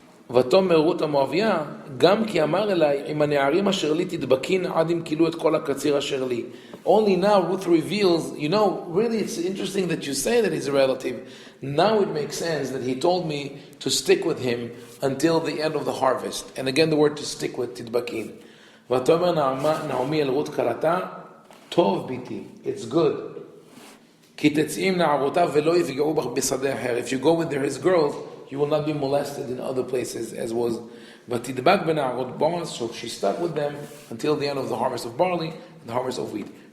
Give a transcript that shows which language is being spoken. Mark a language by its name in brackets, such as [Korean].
[Hebrew] ותאמר רות המואביה, גם כי אמר אליי, עם הנערים אשר לי תדבקין עד אם כילו את כל הקציר אשר לי. [English] Only now Ruth reveals, really it's interesting that you say that he's a relative. Now it makes sense that he told me to stick with him until the end of the harvest. And again the word to stick with, תדבקין. [Hebrew] ותאמר נעמי אל רות כלתה, טוב ביתי, [English] it's good. [Hebrew] כי תצאים נערותיו ולא יפגעו בך בשדה אחר. [English] If you go with his girls, you will not be molested in other places, as was. But [Hebrew] tidbak benarot [English] Boaz, so she stuck with them until the end of the harvest of barley and the harvest of wheat.